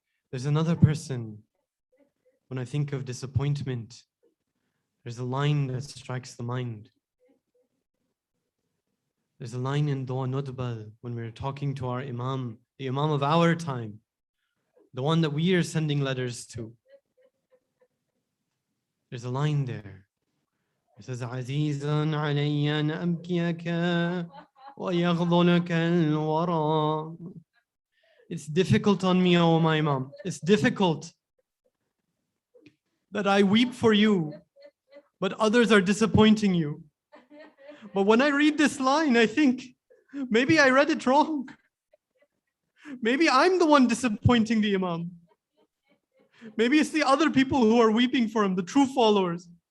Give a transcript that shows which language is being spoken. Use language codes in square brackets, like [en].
[en] There's another person, when I think of disappointment, there's a line that strikes the mind. There's a line in Dua Nudbal when we're talking to our Imam, the Imam of our time, the one that we are sending letters to. There's a line there. It says, [ar] عزيزا علي أن أبكيك ويغضلك الورى. [en] It's difficult on me, oh my Imam. It's difficult that I weep for you, but others are disappointing you. But when I read this line, I think, maybe I read it wrong. Maybe I'm the one disappointing the Imam. Maybe it's the other people who are weeping for him, the true followers.